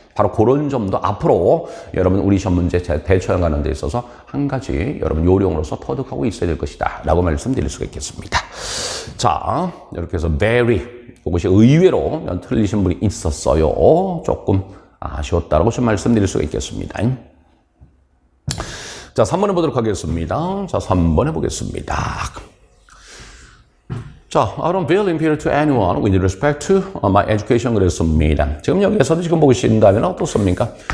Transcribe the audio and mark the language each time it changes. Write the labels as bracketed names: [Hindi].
[Korean] 바로 그런 점도 앞으로 여러분 우리 시험 문제 대처하는 데 있어서 한 가지 여러분 요령으로서 터득하고 있어야 될 것이다 라고 말씀드릴 수가 있겠습니다. 자, 이렇게 해서 very 그것이 의외로 틀리신 분이 있었어요. 조금 아쉬웠다라고 좀 말씀드릴 수가 있겠습니다. 자, 3번 해보도록 하겠습니다. 자, 3번 해보겠습니다. [English] 자, I don't feel inferior to anyone with respect to my education [Korean] 그랬습니다. 지금 여기에서도 지금 보시신다면 어떻습니까?